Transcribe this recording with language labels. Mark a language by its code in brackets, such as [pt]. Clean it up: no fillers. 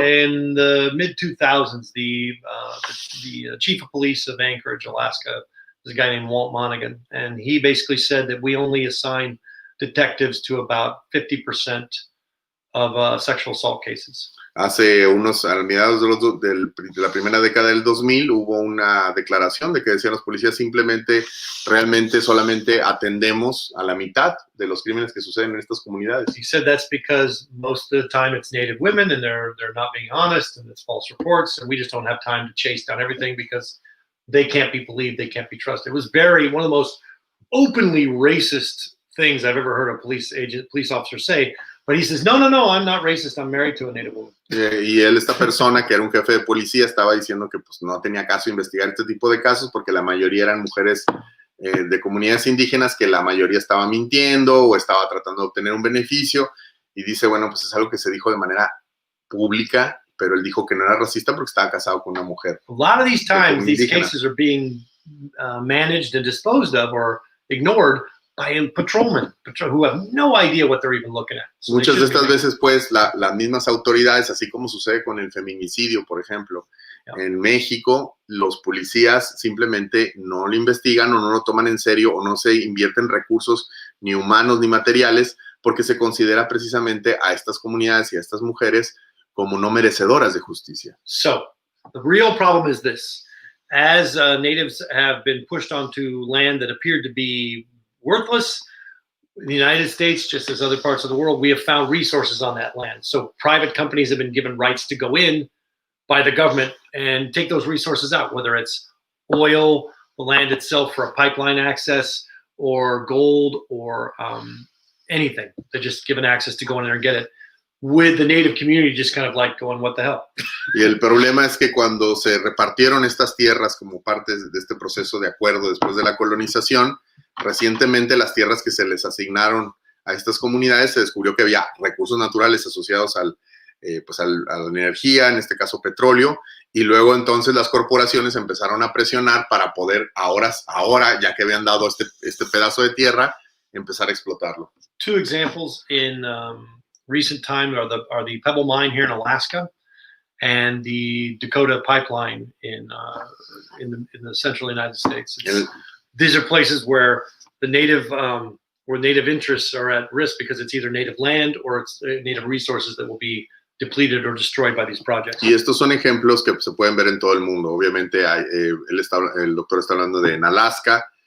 [en] in the mid-2000s, the chief of police of Anchorage, Alaska, is a guy named Walt Monaghan, and he basically said that we only assign detectives to about 50% of sexual assault cases. [es] a mediados de la primera década del 2000 hubo una declaración de que decían los policías realmente solamente atendemos a la mitad de los crímenes que suceden en estas comunidades. [en] He said that's because most of the time it's Native women and they're not being honest and it's false reports, and we just don't have time to chase down everything because they can't be believed, they can't be trusted. It was one of the most openly racist things I've ever heard a police officer say. But he says, no, I'm not racist. I'm married to a Native woman. [es] Y esta persona, que era un jefe de policía, estaba diciendo que pues, no tenía caso investigar este tipo de casos porque la mayoría eran mujeres de comunidades indígenas, que la mayoría estaba mintiendo o estaba tratando de obtener un beneficio. Y dice, bueno, pues es algo que se dijo de manera pública, pero él dijo que no era racista porque estaba casado con una mujer. [en] A lot of these times, these cases are being managed and disposed of or ignored by patrolmen who have no idea what they're even looking at. [es] So muchas de estas veces, pues, las mismas autoridades, así como sucede con el feminicidio, por ejemplo, en México, los policías simplemente no lo investigan o no lo toman en serio o no se invierten recursos ni humanos ni materiales porque se considera precisamente a estas comunidades y a estas mujeres como no merecedoras de justicia. [en] So, the real problem is this. As natives have been pushed onto land that appeared to be worthless, In the United States, just as other parts of the world, we have found resources on that land. So private companies have been given rights to go in by the government and take those resources out, whether it's oil, the land itself for a pipeline access, or gold, or anything. They're just given access to go in there and get it, with the native community just kind of like going, what the hell? [es] Y el problema es que cuando se repartieron estas tierras como parte de este proceso de acuerdo después de la colonización, recientemente las tierras que se les asignaron a estas comunidades se descubrió que había recursos naturales asociados a la energía, en este caso petróleo, y luego entonces las corporaciones empezaron a presionar para poder ahora ya que habían dado este pedazo de tierra, empezar a explotarlo. [en] Two examples in recent time are the Pebble Mine here in Alaska and the Dakota Pipeline in the central United States. These are places where the native interests are at risk because it's either native land or it's native resources that will be depleted or destroyed by these projects. [es] Y estos son ejemplos que se pueden ver en todo el mundo. Obviamente, el doctor está hablando de en Alaska.